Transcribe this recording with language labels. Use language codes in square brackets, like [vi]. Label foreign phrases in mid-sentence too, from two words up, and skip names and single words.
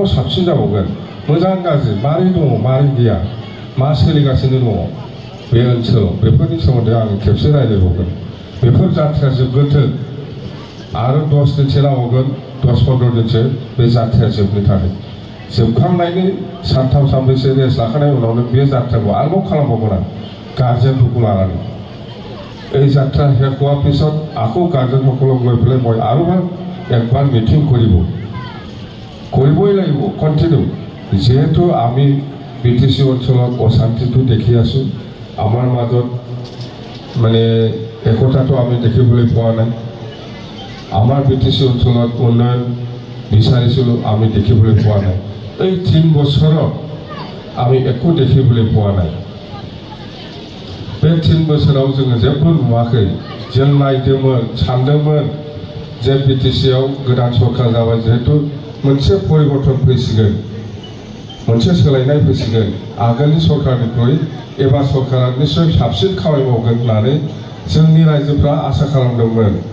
[brx] साबसिन जाबावगोन मोजां गाज्रि मारै दङ मारै गैया मा सोलिगासिनो दङ बे ओनसोलाव बेफोरनि सोमोन्दै आं खेबसे रायज्लायबावगोन बेफोर जाथ्राया जोबगोथों आरो 10 दिनसो नांबावगोन 10-15 दिनसो बे जाथ्राया जोबनो थाखाय जोबखांनायनि सानथाम सानब्रैसो रेस्ट लाखांनायनि उनावनो बे जाथ्राखौ आरोबाव खालामबावगोन आं गार्जेनफोरखौ लानानै [as] এই যাত্ৰা শেষ হোৱাৰ পিছত আকৌ গাৰ্জেনসকলক লৈ পেলাই মই আৰু একবাৰ মিটিং কৰিবই লাগিব কণ্টিনিউ যেহেতু আমি BTC অঞ্চলত অশান্তিটো দেখি আছোঁ আমাৰ মাজত মানে একতাটো আমি দেখিবলৈ পোৱা নাই আমাৰ BTC অঞ্চলত উন্নয়ন বিচাৰিছিলোঁ আমি দেখিবলৈ পোৱা নাই এই 3 বছৰত আমি একো দেখিবলৈ পোৱা নাই [brx] बे 3 बोसोराव जोङो जेबो नुवाखै जों नायदोंमोन सानदोंमोन जे BTCआव गोदान सरकार जाबाय जिहेतु मोनसे परिबर्तन फैसिगोन मोनसे सोलायनाय फैसिगोन आगोलनि सरकारनिख्रुइ एबार सरकारा निश्चय साबसिन खामानि मावगोन होननानै जोंनि रायजोफ्रा आसा खालामदोंमोन